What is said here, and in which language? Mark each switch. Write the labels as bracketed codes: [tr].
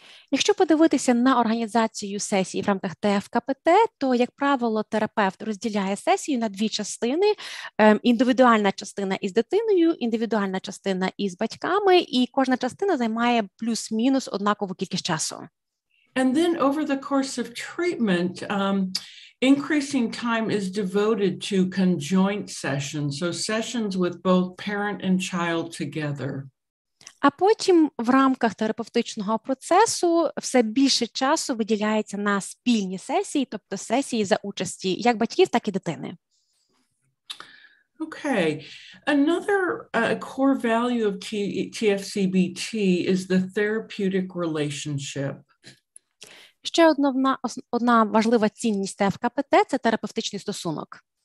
[uk] Якщо подивитися на організацію сесії в рамках ТФКПТ, то, як правило, терапевт розділяє сесію на дві частини. Індивідуальна частина із дитиною, індивідуальна частина із батьками, і кожна частина займає плюс-мінус однакову кількість часу. [en] And then over the course of treatment, increasing time is devoted to conjoint sessions, so sessions with both parent and child together. [uk] А потім в рамках терапевтичного процесу все більше часу виділяється на спільні сесії, тобто сесії за участі як батьків, так і дитини. [en] Okay. Another core value of TFCBT is the therapeutic relationship. [uk] Ще одна важлива цінність ТФКПТ – це терапевтичний стосунок.